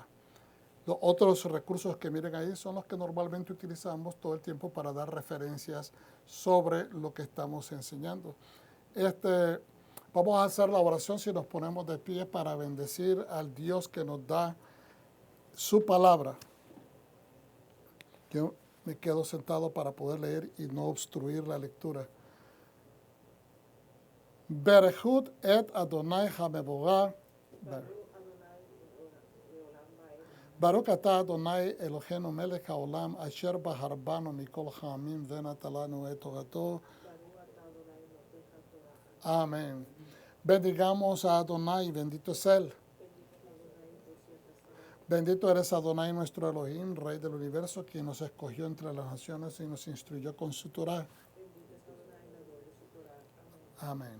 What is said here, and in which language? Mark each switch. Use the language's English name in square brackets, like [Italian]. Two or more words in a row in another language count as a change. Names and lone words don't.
[Spanish] Los otros recursos que miren ahí son los que normalmente utilizamos todo el tiempo para dar referencias sobre lo que estamos enseñando. Vamos a hacer la oración si nos ponemos de pie para bendecir al Dios que nos da su palabra. Yo me quedo sentado para poder leer y no obstruir la lectura. [Hebrew] ברכו את ה' המבורך. ברוך אתה ה' אלהינו מלך העולם אשר בחר בנו מכל העמים ונתן לנו את תורתו. [Spanish] Amén. Bendigamos a Adonai, bendito es Él. Bendito eres Adonai nuestro Elohim, Rey del universo, quien nos escogió entre las naciones y nos instruyó con su Torah. Amén.